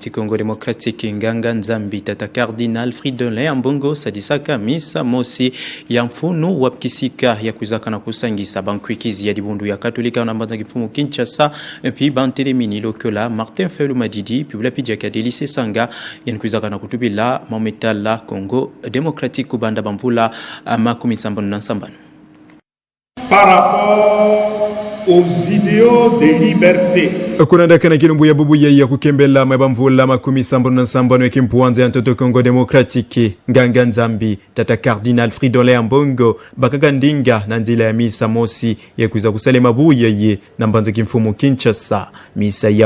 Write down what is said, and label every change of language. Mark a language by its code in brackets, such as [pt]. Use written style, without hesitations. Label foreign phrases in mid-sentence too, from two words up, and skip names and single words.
[kg] inti Kongo Demokratiki nganga nzambi tata Cardinal Fridolin Ambongo sadisaka misa mosi ya mfunu wapkisika ya kuzaka na kusangisa bankwikizi ya dibundu ya Katolika na mbanza kifumu Kinshasa pi bantelemini lokola Martin Fayulu Madidi pi ulapidi ya kadelise sanga ya kuzaka na kutubila mametala Kongo Demokratiki kubanda bamvula makumi sambanu na sambanu. [fr] Par rapport aux idéaux de liberté. [kg] Kunanda kana kilumbu ya bubu ya kukembela mabamvula makumi sambanu na sambanu ya Kimpwanza ya Ntoto Kongo Demokratiki nganga nzambi tata Cardinal Fridolin Ambongo bakaka ndinga na nzila ya misa mosi ya kuiza kusale mabu ye na mbanza kimfumu Kinshasa misa ya